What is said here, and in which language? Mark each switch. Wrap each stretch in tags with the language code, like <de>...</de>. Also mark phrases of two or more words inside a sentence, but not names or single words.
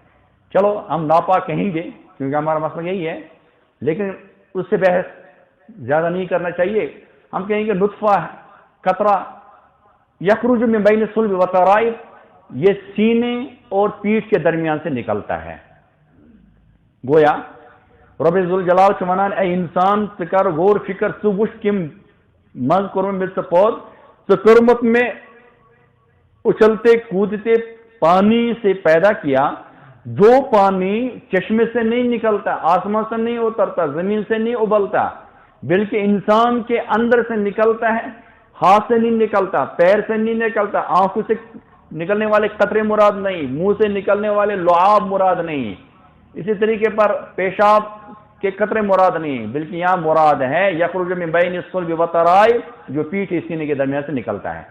<ur>چلو ہم ناپاک کہیں گے کیونکہ ہمارا مسئلہ یہی ہے، لیکن اس سے بحث زیادہ نہیں کرنا چاہیے. ہم کہیں گے نطفہ قطرہ</ur> <ar>یخرج من بین الصلب والترائب،</ar> <ur>یہ سینے اور پیٹھ کے درمیان سے نکلتا ہے.</ur> <ks>گویا رب ذوالجلال چھ ونان اے انسان ژٕ کر غور فکر ژٕ وچھ کم مز کورمت میں</ks> <ur>ژٕ پود ژٕ کورمت میں اچھلتے کودتے پانی سے پیدا کیا جو پانی چشمے سے نہیں نکلتا، آسمان سے نہیں اترتا، زمین سے نہیں ابلتا، بلکہ انسان کے اندر سے نکلتا ہے. ہاتھ سے نہیں نکلتا، پیر سے نہیں نکلتا، آنکھوں سے نکلنے والے قطرے مراد نہیں، منہ سے نکلنے والے لعاب مراد نہیں، اسی طریقے پر پیشاب کے قطرے مراد نہیں، بلکہ یہاں مراد ہے</ur> <ar>یخرج من بین الصلب والترائب</ar> <ur>جو پیٹھ سینے کے درمیان سے نکلتا ہے.</ur>